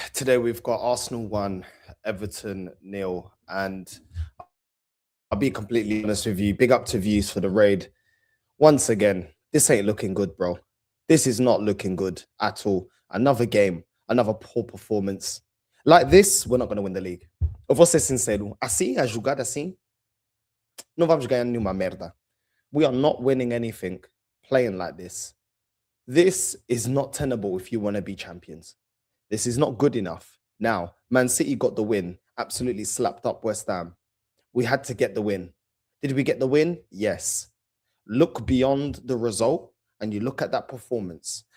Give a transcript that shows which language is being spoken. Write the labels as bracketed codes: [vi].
[en] Today we've got Arsenal 1, Everton 0, and I'll be completely honest with you. Big up to Views for the raid. Once again, this ain't looking good, bro. This is not looking good at all. Another game, another poor performance. Like this, we're not going to win the league. [pt] Eu vou ser sincero. Assim, a jogada assim, não vamos ganhar nenhuma merda. [en] We are not winning anything playing like this. This is not tenable if you want to be champions. This is not good enough. Now, Man City got the win, absolutely slapped up West Ham. We had to get the win. Did we get the win? Yes. Look beyond the result and you look at that performance.